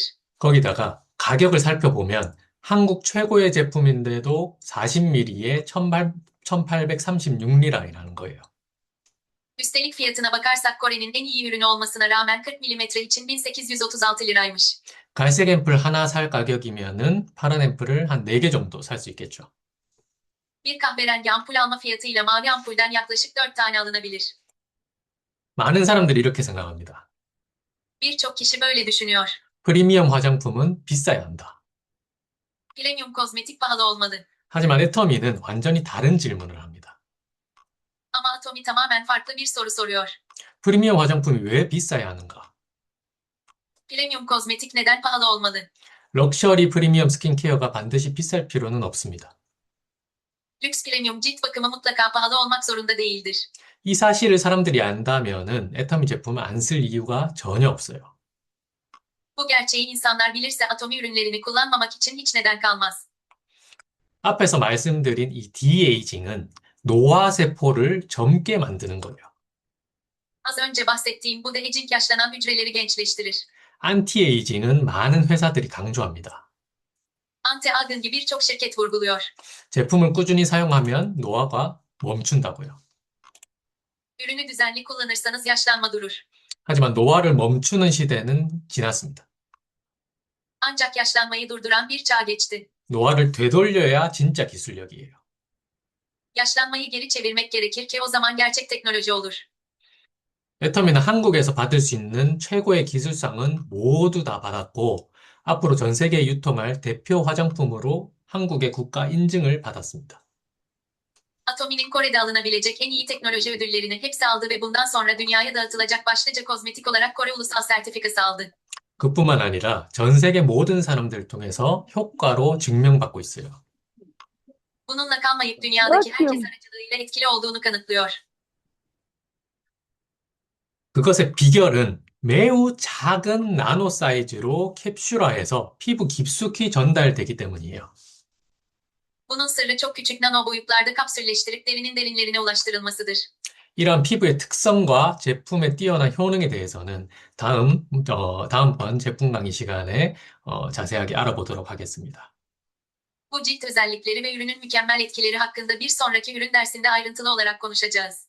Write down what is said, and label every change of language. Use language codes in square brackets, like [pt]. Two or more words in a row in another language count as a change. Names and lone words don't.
[ko] 거기다가 가격을 살펴보면 한국 최고의 제품인데도 40ml에 1836리라이라는 거예요. [tr] Üstelik fiyatına bakarsak Kore'nin en iyi ürünü olmasına rağmen 40 mm için 1836 liraymış. [ko] 갈색 앰플 하나 살 가격이면은 파란 앰플을 한 4개 정도 살 수 있겠죠. [tr] Bir kahverengi ampul alma fiyatıyla mavi ampulden yaklaşık 4 tane alınabilir. [ko] 많은 사람들이 이렇게 생각합니다. [tr] Birçok kişi böyle düşünüyor. [ko] 프리미엄 화장품은 비싸야 한다. [tr] Premium kozmetik pahalı olmalı. [ko] 하지만 애터미는 완전히 다른 질문을 합니다. [tr] Ama Atomi tamamen farklı bir soru soruyor. [ko] 프리미엄 화장품이 왜 비싸야 하는가? [tr] Premium kozmetik neden pahalı olmalı? [ko] 럭셔리 프리미엄 스킨케어가 반드시 비쌀 필요는 없습니다. [tr] Lüks premium cilt bakımı mutlaka pahalı olmak zorunda değildir. [ko] 이 사실을 사람들이 안다면은 애터미 제품을 안 쓸 이유가 전혀 없어요. [tr] Bu gerçeği insanlar bilirse Atomi ürünlerini kullanmamak için hiç neden kalmaz. [ko] 앞에서 말씀드린 이 디에이징은 노화 세포를 젊게 만드는 거예요. [tr] Az önce bahsettiğim bu de-aging yaşlanan hücreleri gençleştirir. [ko] 안티에이징은 많은 회사들이 강조합니다. [tr] Anti-aging'i birçok şirket vurguluyor. [ko] 제품을 꾸준히 사용하면 노화가 멈춘다고요. [tr] Ürünü düzenli kullanırsanız yaşlanma durur. [ko] 하지만 노화를 멈추는 시대는 지났습니다. [tr] Ancak yaşlanmayı durduran bir çağ geçti. [ko] 노화를 되돌려야 진짜 기술력이에요. [tr] Yaşlanmayı geri çevirmek gerekir ki o zaman gerçek teknoloji olur. [ko] 애터미는 한국에서 받을 수 있는 최고의 기술상은 모두 다 받았고, 앞으로 전 세계에 유통할 대표 화장품으로 한국의 국가 인증을 받았습니다. [tr] Atomi'nin Kore'de alınabilecek en iyi teknoloji ödüllerini hepsi aldı ve bundan sonra dünyaya dağıtılacak başlıca kozmetik olarak Kore Ulusal Sertifikası aldı. [ko] 그뿐만 아니라 전 세계 모든 사람들을 통해서 효과로 증명받고 있어요. [tr] Bununla kalmayıp dünyadaki herkes aracılığıyla etkili olduğunu kanıtlıyor. [ko] 그것의 비결은 매우 작은 나노 사이즈로 캡슐화해서 피부 깊숙이 전달되기 때문이에요. [tr] Bunun sırrı çok küçük nano boyutlarda kapsülleştirip derinin derinlerine ulaştırılmasıdır. [ko] 이러한 피부의 특성과 제품의 뛰어난 효능에 대해서는 다음번 제품 강의 시간에 자세하게 알아보도록 하겠습니다. [tr] Bu cilt özellikleri ve ürünün mükemmel etkileri hakkında bir sonraki ürün dersinde ayrıntılı olarak konuşacağız.